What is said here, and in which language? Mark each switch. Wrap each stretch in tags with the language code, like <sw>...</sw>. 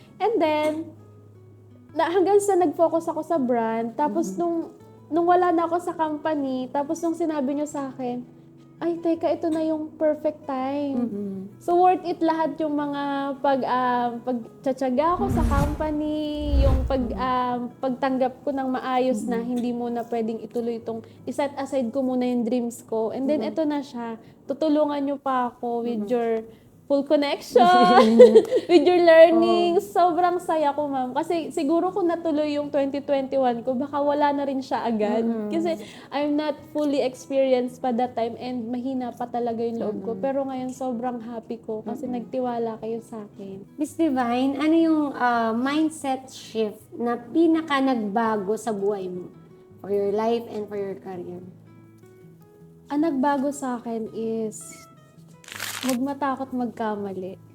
<tl>And then hanggang sa nag-focus ako sa brand, tapos nung wala na ako sa company, tapos nung sinabi niyo sa akin, ay, teka, ito na yung perfect time. So, worth it lahat yung mga pagtsatsaga ko sa company, yung pagtanggap ko ng maayos na hindi mo na pwedeng ituloy itong iset aside ko muna yung dreams ko. And then, ito na siya. Tutulungan nyo pa ako</tl> <en>with your full connection, with your learning.</en> <tl>Sobrang saya ko, ma'am. Kasi siguro kung natuloy yung 2021 ko, baka wala na rin siya agad. Kasi</tl> <en>I'm not fully experienced</en> <tl>pa</tl> <en>that time</en> <tl>and mahina pa talaga yung loob ko. Pero ngayon sobrang happy ko kasi nagtiwala kayo sa akin. Miss Divine, ano yung mindset shift na pinaka nagbago sa buhay mo?</tl> <en>For your life and for your career?</en> <tl>Ang nagbago sa akin is huwag matakot magkamali.</tl>